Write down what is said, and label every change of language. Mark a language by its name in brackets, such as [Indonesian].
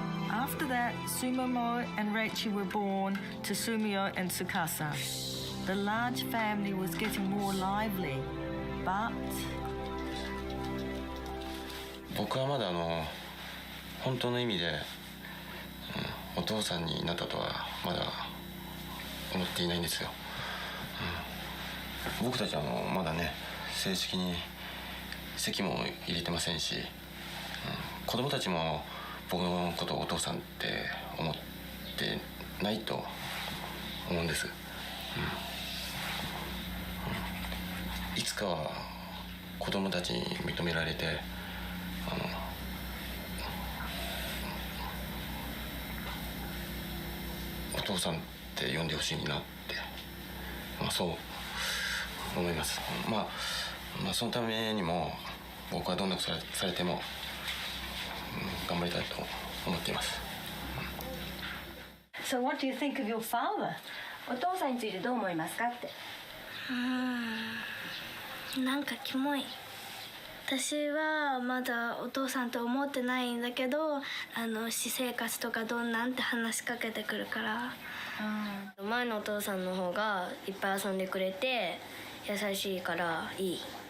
[English] After that, Sumomo and Reichi were born to Sumio and Tsukasa. The large family was getting more lively, but [Japanese] 僕はまだ本当の意味で、お父さんになったとはまだ思っていないんですよ。僕たちはまだね、正式に籍も入れてませんし、子供たちも僕のことをお父さんって思ってないと思うんです。いつかは子供たちに認められて、お父さんって呼んでほしいなって、そう思います。そのためにも僕はどんなことされても、頑張りたいと思っています。 [English] So what do you think of your father? [Japanese] お父さんについてどう思いますかって。なんかキモい。私はまだお父さんと思ってないんだけど、私生活とかどんなんって話しかけてくるから、前のお父さんの方がいっぱい遊んでくれて優しいからいい。